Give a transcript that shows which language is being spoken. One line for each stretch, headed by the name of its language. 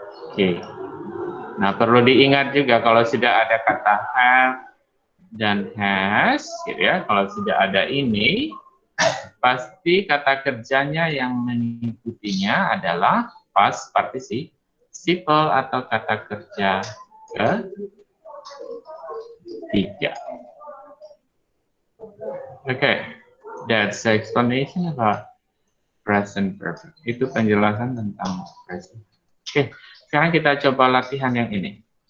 Indonesian: Oke. Nah, perlu diingat juga kalau sudah ada kata have dan has, kalau sudah ada ini, pasti kata kerjanya yang mengikutinya adalah past participle atau kata kerja ketiga.
English: Okay, that's the explanation about present perfect.
Indonesian: Itu penjelasan tentang present. Oke, sekarang kita coba latihan yang ini.